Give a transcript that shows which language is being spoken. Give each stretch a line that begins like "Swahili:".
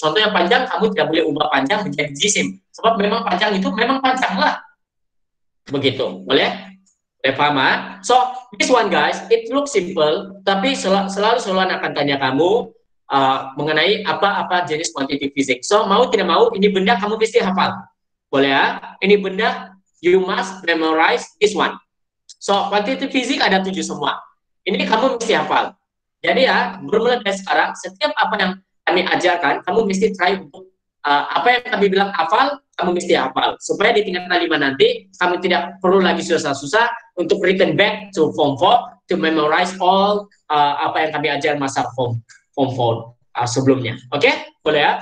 Malay: Contoh yang panjang, kamu tidak boleh ubah panjang menjadi jisim. Sebab memang panjang itu memang panjang lah. Begitu. Boleh? Boleh paham ya?
English: So, this one guys, it looks simple,
Malay: tapi selalu akan tanya kamu mengenai apa jenis kuantiti fisik. So, mau tidak mau, ini benda kamu mesti hafal. Boleh ya?
English: Ini benda, you must memorize this one.
Malay: So, kuantiti fisik ada 7 semua. Ini kamu mesti hafal. Jadi ya, bermula dari sekarang, setiap apa yang kami ajarkan, kamu mesti try untuk apa yang kami bilang hafal, kamu mesti hafal. Supaya di tingkat 5 nanti, kamu tidak perlu lagi susah-susah untuk
English: return back to form 4, to memorize all
Malay: apa yang kami ajar masa form 4 sebelumnya. Oke? Boleh ya?